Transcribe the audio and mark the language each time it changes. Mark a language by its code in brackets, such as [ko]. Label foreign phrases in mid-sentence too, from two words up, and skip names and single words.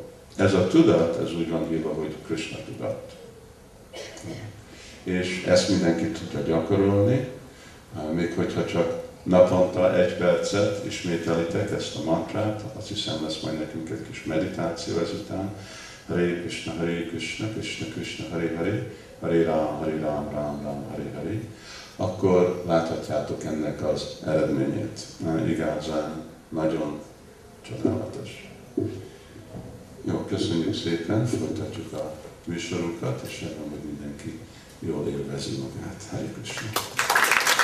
[hu] Ez a tudat, ez úgy van hívva, hogy Krishna tudat. És ezt mindenki tudja gyakorolni, még hogyha csak naponta 1 percet ismételitek ezt a mantrát, azt hiszem lesz majd nekünk egy kis meditáció ezután. [sa] Hare Krishna, Krishna Krishna, Hare Hare, Hare Ram, Ram Ram, Hare Hare. [hu] Akkor láthatjátok ennek az eredményét. Igazán nagyon csodálatos. Jó, köszönjük szépen, folytatjuk a műsorunkat, és remélem, hogy mindenki jól élvezi magát.